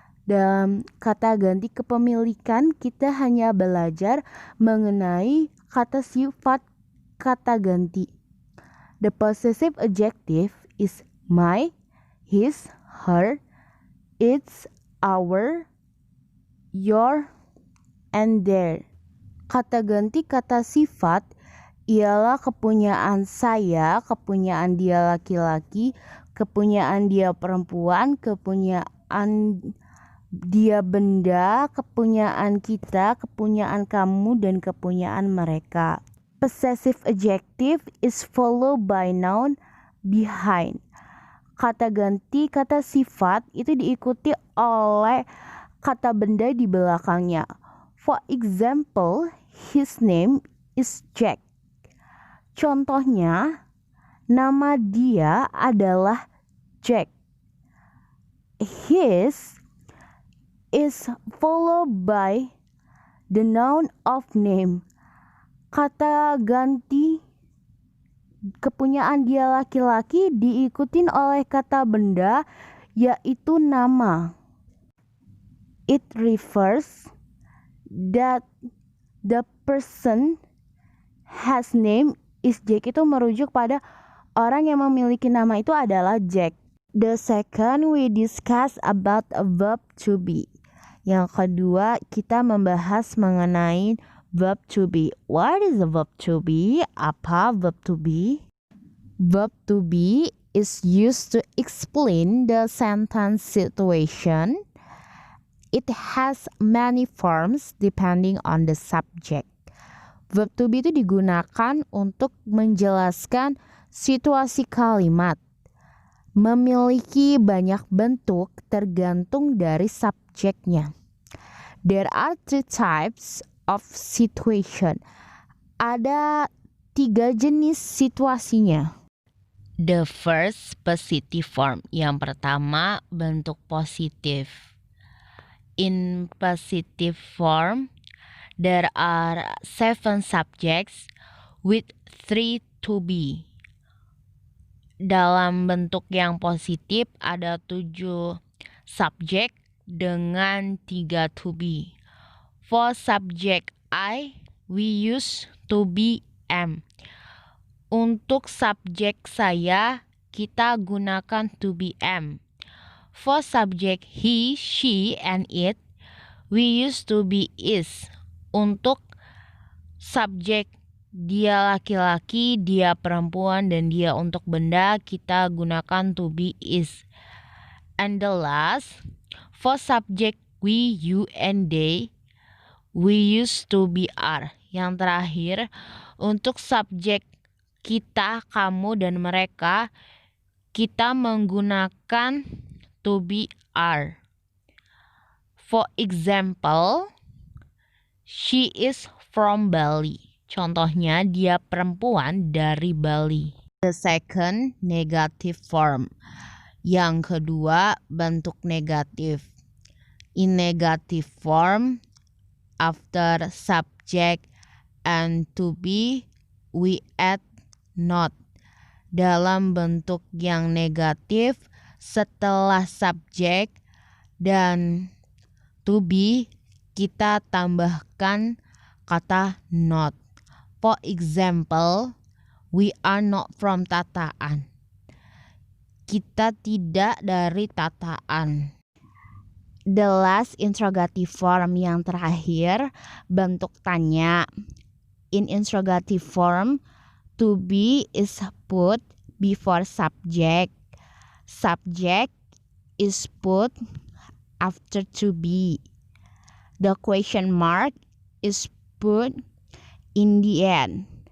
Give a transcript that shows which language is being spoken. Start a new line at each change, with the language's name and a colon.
Indonesian: Dalam kata ganti kepemilikan, kita hanya belajar mengenai kata sifat kata ganti.
English: The possessive adjective is my, his, her, its, our, your, and their.
Indonesian: Kata ganti kata sifat ialah kepunyaan saya, kepunyaan dia laki-laki, kepunyaan dia perempuan, kepunyaan dia benda, kepunyaan kita, kepunyaan kamu, dan kepunyaan mereka.
English: Possessive adjective is followed by noun behind.
Indonesian: kata ganti kata sifat itu diikuti oleh kata benda di belakangnya.
English: For example, his name is Jack.
Indonesian: Contohnya, nama dia adalah Jack.
English: His is followed by the noun of name.
Indonesian: Kata ganti kepunyaan dia laki-laki diikutin oleh kata benda yaitu nama.
English: It refers that the person has name is Jack,
Indonesian: itu merujuk pada orang yang memiliki nama itu adalah Jack.
English: The second we discuss about a verb to be.
Indonesian: Yang kedua kita membahas mengenai verb to be.
English: What is a verb to be?
Indonesian: Apa
English: verb to be? Verb to be is used to explain the sentence situation. It has many forms depending on the subject.
Indonesian: Verb to be itu digunakan untuk menjelaskan situasi kalimat. Memiliki banyak bentuk tergantung dari subjeknya.
English: There are 3 types of situation.
Indonesian: Ada 3 jenis situasinya.
English: The first, positive form.
Indonesian: Yang pertama, bentuk positif.
English: In positive form, there are 7 subjects with 3 to be.
Indonesian: Dalam bentuk yang positif ada 7 subjek dengan 3 to be.
English: For subject I, we use to be am.
Indonesian: Untuk subjek saya, kita gunakan to be am.
English: For subject he, she, and it, we use to be is.
Indonesian: Untuk subjek dia laki-laki, dia perempuan, dan dia untuk benda, kita gunakan to be is.
English: And the last, for subject we, you, and they, we use to be are.
Indonesian: Yang terakhir, untuk subjek kita, kamu, dan mereka, kita menggunakan to be are.
English: For example, she is from Bali.
Indonesian: Contohnya, dia perempuan dari Bali.
English: The second, negative form.
Indonesian: Yang kedua, bentuk negatif.
English: In negative form, after subject and to be, we add not.
Indonesian: Dalam bentuk yang negatif, setelah subjek dan to be, kita tambahkan kata not.
English: For example, we are not from Tataan.
Indonesian: Kita tidak dari Tataan.
English: The last, interrogative form.
Indonesian: Yang terakhir, bentuk tanya.
English: In interrogative form, to be is put before subject. Subject is put after to be. The question mark is put in the end.